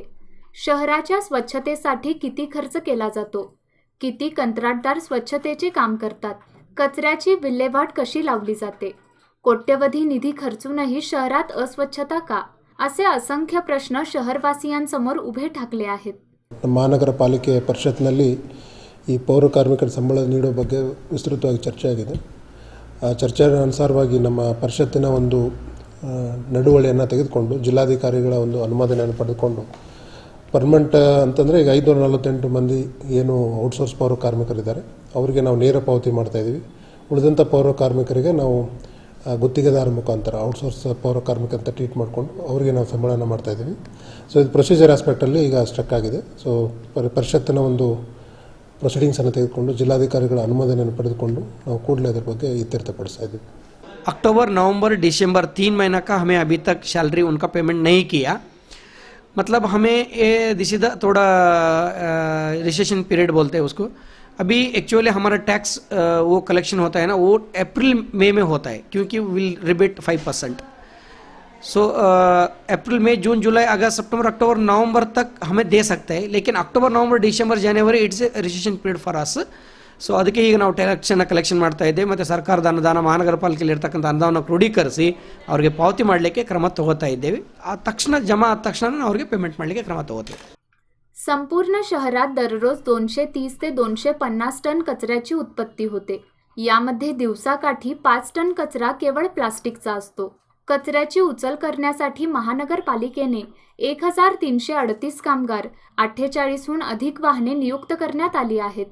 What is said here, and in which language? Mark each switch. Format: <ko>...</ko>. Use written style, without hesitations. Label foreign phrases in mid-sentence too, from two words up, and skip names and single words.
<mr>शहराच्या स्वच्छतेसाठी किती खर्च केला जातो, किती कंत्राटदार स्वच्छतेचे काम करतात, कचऱ्याची विल्हेवाट कशी लावली जाते, कोट्यवधी निधी खर्चूनही शहरात अस्वच्छता का, असे असंख्य प्रश्न शहरवासियांसमोर उभे ठाकले आहेत।</mr> <kn>ಮಹಾನಗರ ಪಾಲಿಕೆ ಪರಿಷತ್ನಲ್ಲಿ ಈ ಪೌರ ಕಾರ್ಮಿಕರ ಸಂಬಳ ನೀಡೋ ಬಗ್ಗೆ ವಿಸ್ತೃತವಾಗಿ ಚರ್ಚೆ ಆಗಿದೆ। ಆ ಚರ್ಚೆ ಅನುಸಾರವಾಗಿ ನಮ್ಮ ಪರಿಷತ್ತಿನ ಒಂದು ನಡವಳಿಕೆಯನ್ನು ತೆಗೆದುಕೊಂಡು ಜಿಲ್ಲಾಧಿಕಾರಿಗಳ ಒಂದು ಅನುಮೋದನೆಯನ್ನು ಪಡೆದುಕೊಂಡು ಪರ್ಮನೆಂಟ್ ಅಂತಂದರೆ ಈಗ 548 ಮಂದಿ ಏನು ಔಟ್ಸೋರ್ಸ್ ಪೌರ ಕಾರ್ಮಿಕರಿದ್ದಾರೆ ಅವರಿಗೆ ನಾವು ನೇರ ಪಾವತಿ ಮಾಡ್ತಾ ಇದ್ದೀವಿ। ಉಳಿದಂಥ ಪೌರ ಕಾರ್ಮಿಕರಿಗೆ ನಾವು ಗುತ್ತಿಗೆದಾರ ಮುಖಾಂತರ ಔಟ್ಸೋರ್ಸ್ ಪೌರ ಕಾರ್ಮಿಕ ಅಂತ ಟ್ರೀಟ್ ಮಾಡಿಕೊಂಡು ಅವರಿಗೆ ನಾವು ಸಂಬಳನ ಮಾಡ್ತಾ ಇದ್ದೀವಿ। ಸೊ ಇದು ಪ್ರೊಸೀಜರ್ ಆಸ್ಪೆಕ್ಟಲ್ಲಿ ಈಗ ಸ್ಟ್ರಕ್ ಆಗಿದೆ। ಸೊ ಪರಿಷತ್ತಿನ ಒಂದು ಪ್ರೊಸೀಡಿಂಗ್ಸನ್ನು ತೆಗೆದುಕೊಂಡು ಜಿಲ್ಲಾಧಿಕಾರಿಗಳ ಅನುಮೋದನೆಯನ್ನು ಪಡೆದುಕೊಂಡು ನಾವು ಕೂಡಲೇ ಅದರ ಬಗ್ಗೆ ಇತ್ಯರ್ಥಪಡಿಸ್ತಾ ಇದ್ದೀವಿ।</kn> <hi>अक्टूबर, नवंबर, दिसंबर 3 महीना का हमें अभी तक सैलरी उनका पेमेंट नहीं किया। मतलब हमें ये</hi> <en>this is</en> <hi>थोड़ा</hi> <en>recession period</en> <hi>बोलते हैं उसको। अभी एक्चुअली हमारा टैक्स वो कलेक्शन होता है ना, वो अप्रैल मई में होता है क्योंकि</hi> <en>will rebate</en> <hi>5%। सो अप्रैल मई जून जुलाई अगस्त सितंबर अक्टूबर नवंबर तक हमें दे सकते हैं, लेकिन अक्टूबर नवंबर डिसेंबर जनवरी</hi> <en>it's a recession period for us.</en> <kn>ಸೊ ಅದಕ್ಕೆ ಈಗ ನಾವು ಟ್ಯಾಕ್ಸನ್ನು ಕಲೆಕ್ಷನ್ ಮಾಡ್ತಾ ಇದ್ದೇವೆ ಮತ್ತು ಸರ್ಕಾರದ ಅನುದಾನ ಮಹಾನಗರ ಪಾಲಿಕೆಯಲ್ಲಿ ಇರತಕ್ಕಂಥ ಅನುದಾನವನ್ನು ಕ್ರೋಢೀಕರಿಸಿ ಅವರಿಗೆ ಪಾವತಿ ಮಾಡಲಿಕ್ಕೆ ಕ್ರಮ ತಗೋತಾ ಇದ್ದೇವೆ। ಆ ತಕ್ಷಣ ಜಮಾ ಆದ ತಕ್ಷಣ ಅವರಿಗೆ ಪೇಮೆಂಟ್ ಮಾಡಲಿಕ್ಕೆ ಕ್ರಮ ತಗೋತೀವಿ।</kn> <mr>संपूर्ण शहरात दररोज 230 ते 250 टन कचऱ्याची उत्पत्ती होते। यामध्ये दिवसाकाठी 5 टन कचरा केवळ प्लास्टिकचा असतो। कचऱ्याची उचल करण्यासाठी महानगरपालिकेने 1338 कामगार, 48हून अधिक वाहने नियुक्त करण्यात आली आहेत।</mr>